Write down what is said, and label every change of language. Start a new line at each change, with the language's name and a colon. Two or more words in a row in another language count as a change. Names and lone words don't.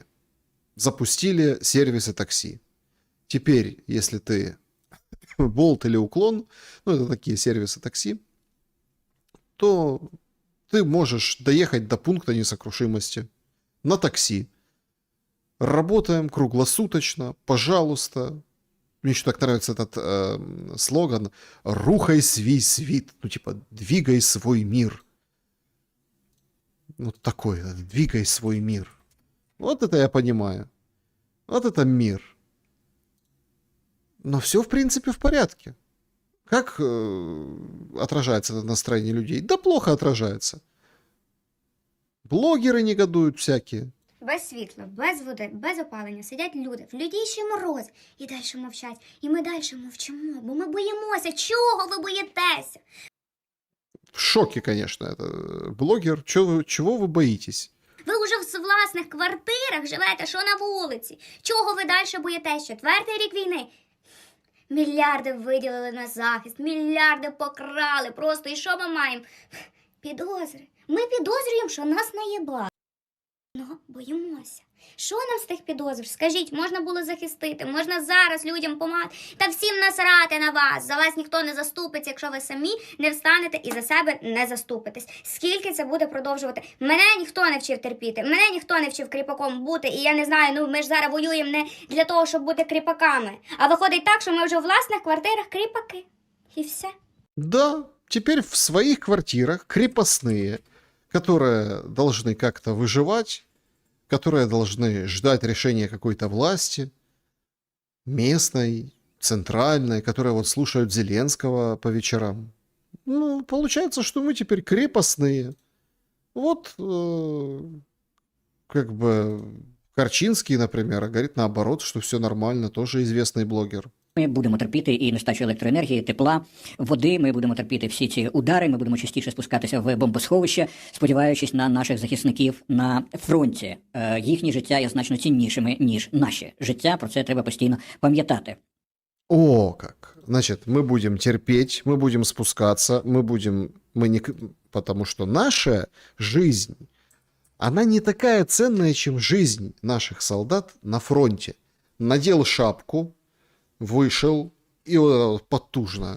Russian: Запустили сервисы такси. Теперь, если ты Болт или Уклон, ну это такие сервисы такси, то ты можешь доехать до пункта несокрушимости на такси. Работаем круглосуточно, пожалуйста. Мне еще так нравится этот слоган
Ukrainian: «Рухай свій світ»,
Russian: ну типа «Двигай свой мир». Вот такой, «Двигай свой мир». Вот это я понимаю. Вот это мир. Но все, в принципе, в порядке. Как отражается это настроение людей? Да плохо отражается. Блогеры негодуют всякие.
Ukrainian: Без світла, без води, без опалення сидять люди в лютіший мороз і далі мовчать. І ми далі мовчимо, бо ми боїмося. Чого ви боїтеся?
Russian: В шоке, конечно, это блогер. Чего вы боитесь?
Ukrainian: Ви вже в власних квартирах живете, що на вулиці. Чого ви далі боїтеся? 4-й рік війни. Мільярди виділили на захист, мільярди покрали. Просто і що ми маємо? Підозри. Ми підозрюємо, що нас наєбали. Ну, боїмося. Що нам з тих підозр? Скажіть, можна було захистити, можна зараз людям помагати. Та всім насрати на вас. За вас ніхто не заступиться, якщо ви самі не встанете і за себе не заступитесь. Скільки це буде продовжувати? Мене ніхто не вчив терпіти, мене ніхто не вчив кріпаком бути. І я не знаю, ну ми ж зараз воюємо не для того, щоб бути кріпаками. А виходить так, що ми вже в власних квартирах кріпаки. І все.
Russian: Да, теперь в своих квартирах крепостные, которые должны как-то выживать, которые должны ждать решения какой-то власти, местной, центральной, которые вот слушают Зеленского по вечерам. Ну, получается, что мы теперь крепостные. Вот, как бы, Корчинский, например, говорит наоборот, что все нормально, тоже известный блогер.
Ukrainian: Ми будемо терпіти і нестачу електроенергії, тепла, води, ми будемо терпіти всі ці удари, ми будемо частіше спускатися в бомбосховище, сподіваючись на наших захисників на фронті. Їхні життя є значно ціннішими, ніж наші життя, про це треба постійно пам'ятати.
Russian: О, как. Значит, мы будем терпеть, мы будем спускаться, потому что наша жизнь, она не такая ценная, чем жизнь наших солдат на фронте. Надел шапку, вышел и потужно.